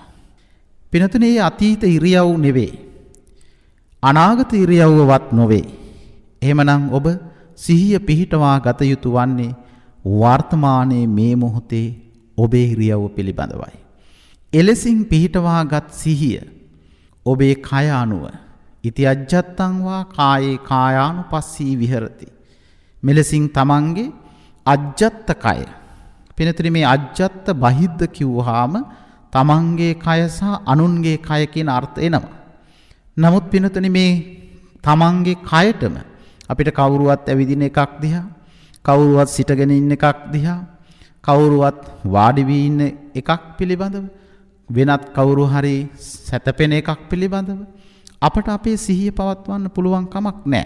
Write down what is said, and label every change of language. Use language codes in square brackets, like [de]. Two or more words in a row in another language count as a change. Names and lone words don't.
[si] පිනතුනේ මේ අතීත ඉරියව් නෙවෙයි. අනාගත ඉරියව්වත් නොවේ. එහෙමනම් ඔබ සිහිය පිහිටවා ගත යුතු වන්නේ වර්තමානයේ මේ මොහොතේ ඔබේ ඉරියව්ව පිළිබඳවයි. එලෙසින් පිහිටවාගත් සිහිය ඔබේ කය අනුව [pi] ඉති අජ්ජත්තං වා කායේ කායානුපස්සී විහෙරති. [si] මෙලෙසින් තමන්ගේ අජ්ජත්ත කය. පිනතුනි මේ අජ්ජත්ත බහිද්ද කිව්වහම තමන්ගේ කය සහ අනුන්ගේ කය කියන අර්ථ එනවා. නමුත් පිනතුනි මේ තමන්ගේ කයටම අපිට කවුරුවත් ඇවිදින එකක් දිහා, කවුරුවත් සිටගෙන ඉන්න එකක් දිහා, කවුරුවත් වාඩි වී ඉන්න එකක් පිළිබඳව, වෙනත් කවුරු හරි සැතපෙන එකක් පිළිබඳව අපට අපේ සිහිය පවත්වන්න පුළුවන් කමක් නැහැ.